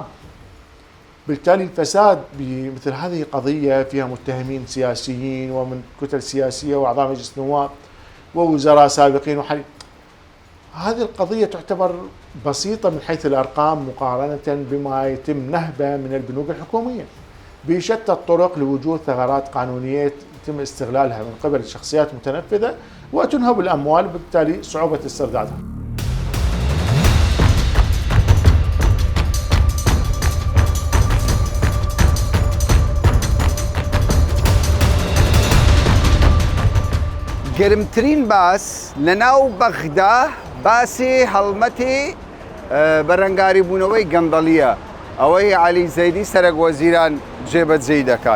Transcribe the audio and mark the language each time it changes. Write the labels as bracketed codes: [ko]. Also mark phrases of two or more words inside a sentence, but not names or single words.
[ar] بالتالي الفساد بمثل هذه قضية فيها متهمين سياسيين ومن كتل سياسية وأعضاء مجلس النواب ووزراء سابقين وحاليين، هذه القضية تعتبر بسيطة من حيث الأرقام مقارنة بما يتم نهبه من البنوك الحكومية بشتى الطرق لوجود ثغرات قانونية يتم استغلالها من قبل شخصيات متنفذة وتنهب الأموال، وبالتالي صعوبة استردادها. [ckb] گەرمترین باس لەناو بەغدا باسی هەڵمەتی بەرەنگاری بوونەوەی گەندەڵیە، ئەوەی عەلی زەیدی سەرۆک وەزیران جێبەجێ دەکات.